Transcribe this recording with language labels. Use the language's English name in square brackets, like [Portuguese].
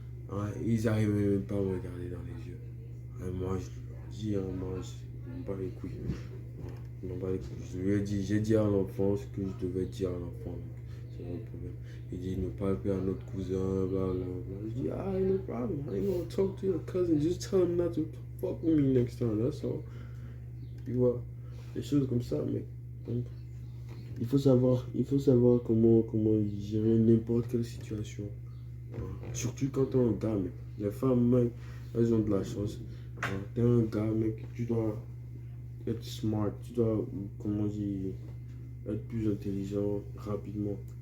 [French] Hein, ils n'arrivaient même pas à me regarder dans les yeux. Hein, moi, je leur dis, hein, moi, je me bats les couilles. Non, bah, j'ai dit à l'enfant ce que je devais dire à l'enfant. Donc, c'est pas le problème. Il dit ne parle plus à notre cousin, bla bla bla. Je dis, ah, [English] no problem. I ain't gonna talk to your cousin. Just tell him not to fuck with me next time. That's all. [French] Tu vois, des choses comme ça, mec. Donc, il faut savoir comment gérer n'importe quelle situation. Surtout quand t'es un gars, mec. Les femmes, mec, elles ont de la chance. T'es un gars, mec, tu dois être smart, tu dois, comment dire, être plus intelligent rapidement.